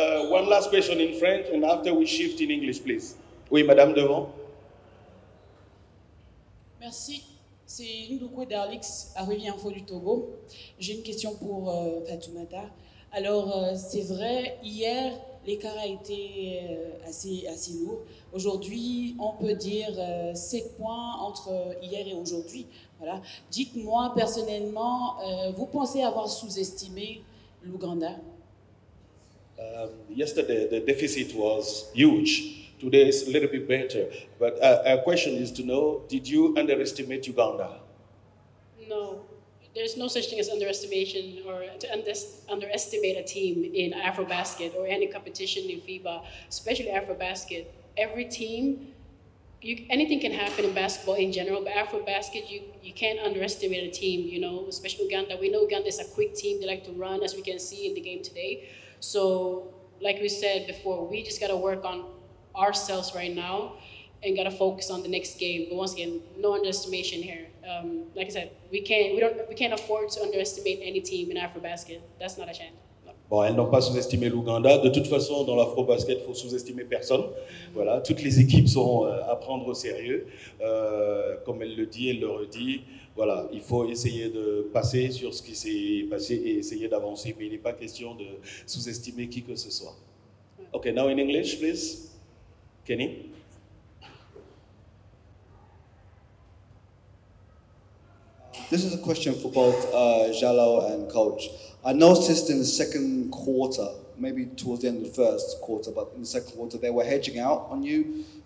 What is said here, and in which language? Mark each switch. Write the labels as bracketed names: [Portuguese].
[English] One last question in French, and after we shift in English, please. [French] Oui, Madame devant. Merci. C'est Ndoukou Darlix, Arrivé Info du Togo. J'ai une question pour Fatoumata. Alors, c'est vrai, hier, l'écart a été assez lourd. Aujourd'hui, on peut dire 7 points entre hier et aujourd'hui. Voilà. Dites-moi personnellement, vous pensez avoir sous-estimé l'Ouganda? [English] Yesterday, the deficit was huge. Today is a little bit better. But our question is to know, did you underestimate Uganda? No. There's no such thing as underestimation or to underestimate a team in AfroBasket or any competition in FIBA, especially AfroBasket. Every team, anything can happen in basketball in general, but AfroBasket, you can't underestimate a team, you know, especially Uganda. We know Uganda is a quick team. They like to run, as we can see in the game today. So, like we said before, we just got to work on ourselves right now and got to focus on the next game. But once again, no underestimation here. Like I said, we can't afford to underestimate any team in AfroBasket. That's not a chance. No. [French] Bon, elles n'ont pas sous-estimé l'Ouganda. De toute façon, dans l'Afro-Basket, il faut sous-estimer personne. Voilà, toutes les équipes sont à prendre au sérieux. Comme elle le dit, elle le redit. Voilà, il faut essayer de passer sur ce qui s'est passé et essayer d'avancer. Mais il n'est pas question de sous-estimer qui que ce soit. [English] Okay, now in English, please. Kenny? This is a question for both Jalal and Coach. I noticed in the second quarter, maybe towards the end of the first quarter, but in the second quarter, they were hedging out on you.